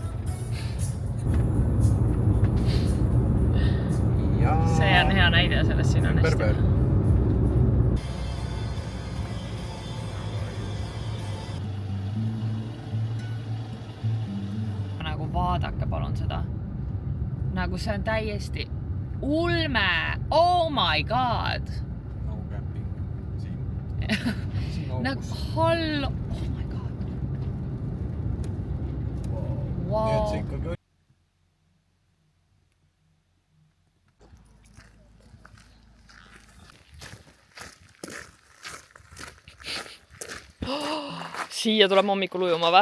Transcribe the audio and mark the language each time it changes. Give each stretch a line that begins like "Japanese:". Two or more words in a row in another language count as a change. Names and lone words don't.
Estonian: See on hea näide sellest, siin on hästi. Nagu vaadake palun seda. Nagu see on täiesti ulme.
English: Oh my god. No camping.
Estonian: Siin Nagu hallo.
English: Oh my god. Wow.
Estonian: Nii et see ikkagi oli. Siia tuleb hommikul ujuma või?